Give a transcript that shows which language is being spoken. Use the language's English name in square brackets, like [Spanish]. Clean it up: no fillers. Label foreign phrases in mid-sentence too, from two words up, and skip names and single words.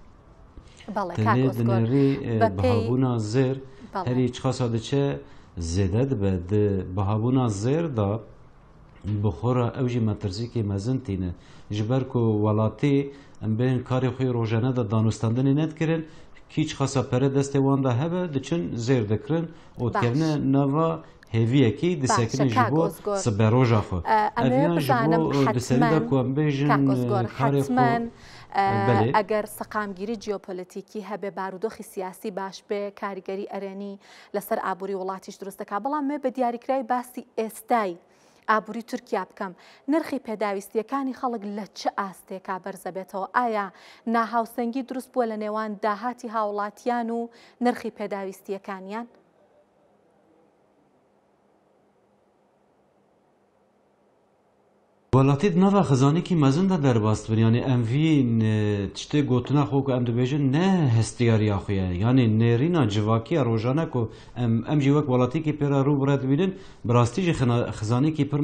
[Kurdish] tenê di nêrê bihabûna zêr herî çiqasa diçe zêde dibe di bihabûna zêr da bi xwe re ew jî metirsîkî mezin tîne ji ber ku welatî em bên karê xwe rojane da danûstandinê nedkirin kî çiqasa pere destê wan da hebe diçin zêr dikirin û dikevne nava hêviyekî disekinin ji bo siberoja xwe. Eviyan ji bo di serî de ku em bêjin karê xwe [Central Kurdish] ئەگەر سەقامگیری جیۆپۆلیتیکی هەبێ بارودۆخی سیاسی باش بێ کاریگەری ئەرێنی لەسەر ئابووری وڵاتیش دروست دەکات بەڵام مێ بە دیاریکراوی باسی ئێستای ئابووری تورکیا بکەم نرخی پێداویستیەکانی خەڵک لە چه ئاستێکا بەرزە بێتەوە ئایا ناهاوسەنگی دروست بووە لە نێوان داهاتی هاوڵاتیان و نرخی پێداویستیەکانیان؟ [Kurdish] Welatî di nava xizanekî mezin de derbast bin yani em vî tiştê gotina xwe ku em dibêjin ne hestiyariya xwe ye yani nêrîna civakiya rojane ku em jî wek welatikî pêra rû bire dibînin bi rastî jî xizanekî pir